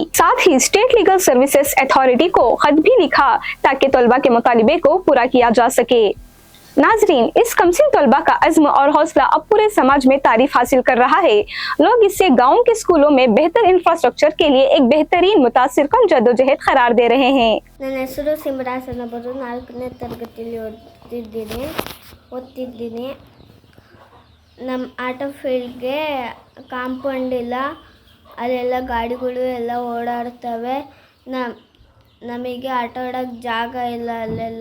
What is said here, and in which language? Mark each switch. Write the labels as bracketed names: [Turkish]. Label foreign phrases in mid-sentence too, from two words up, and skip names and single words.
[Urdu] ساتھ ہی اسٹیٹ لیگل سروسز اتھارٹی کو خط بھی لکھا تاکہ طلبہ کے مطالبے کو پورا کیا جا سکے. ناظرین، اس کمسن طلبہ کا عزم اور حوصلہ اب پورے سماج میں تعریف حاصل کر رہا ہے. لوگ اسے گاؤں کے اسکولوں میں بہتر انفراسٹرکچر کے لیے ایک بہترین متاثرکن جدوجہد قرار دے رہے ہیں. [Kannada] ನನ್ನ ಹೆಸರು ಸಿಮ್ರಾಸ್ ಅನ್ನಬಹುದು. 4ನೇ ತರಗತಿಯಲ್ಲಿ ಓದ್ತಿದ್ದೀನಿ. ನಮ್ಮ ಆಟ ಫೀಲ್ಡ್ಗೆ ಕಾಂಪೌಂಡ್ ಇಲ್ಲ, ಅಲ್ಲೆಲ್ಲ ಗಾಡಿಗಳು ಎಲ್ಲ ಓಡಾಡ್ತವೆ. ನಮಗೆ ಆಟ ಆಡೋಕ್ಕೆ ಜಾಗ ಇಲ್ಲ ಅಲ್ಲೆಲ್ಲ.